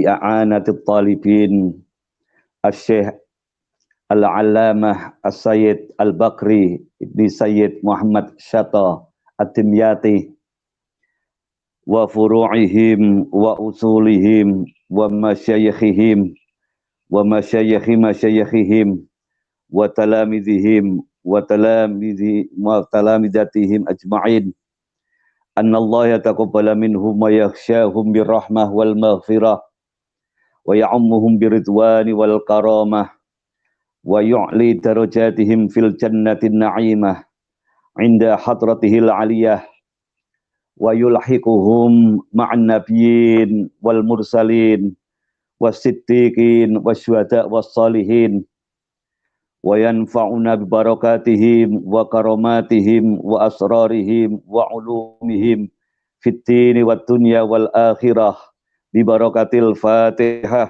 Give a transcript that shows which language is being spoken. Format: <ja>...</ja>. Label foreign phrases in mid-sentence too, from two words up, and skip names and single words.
<ar>إعانة الطالبين الشيخ العلامة السيد البكري ابن سيد محمد شطا الدمياطي وفروعهم وأصولهم ومشايخهم ومشايخهم وتلاميذهم وتلميذاتهم أجمعين. أن الله يتقبل منهم ويخصهم بالرحمة والمغفرة ويعمهم برضوانه والكرامة ويعلي درجاتهم في الجنة النعيمة عند حضرته العلية ويلحقهم مع النبيين والمرسلين والصديقين والشهداء والصالحين وينفعنا ببركاتهم وكراماتهم وأسرارهم وعلومهم في الدين والدنيا والآخرة ببركة الفاتحة.</ar>